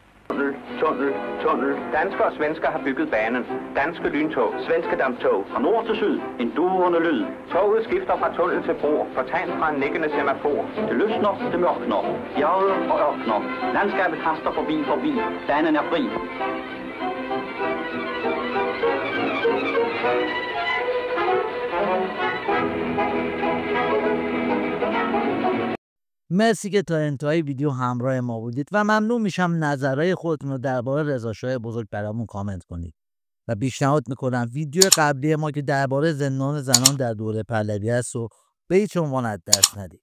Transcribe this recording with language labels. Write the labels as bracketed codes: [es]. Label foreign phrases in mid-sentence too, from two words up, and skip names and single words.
[da] Tunnel. Danskere og svensker har bygget banen. Danske lyntog. Svenske damptog. Fra nord til syd. En duende lyd. Toget skifter fra tunnel til bro. For tegn fra en nikkende semafor. Det lysner, det mørkner. Bjerge og ørkner. Landskabet haster forbi. Dagen er fri. [fa] مرسی که تا انتهای ویدیو همراه ما بودید و ممنون میشم نظرهای خودتون رو درباره رضاشاه بزرگ برامون کامنت کنید و پیشنهاد میکنم ویدیو قبلی ما که درباره زندان زنان در دوره پهلوی است و به هیچ عنوان از دست ندید.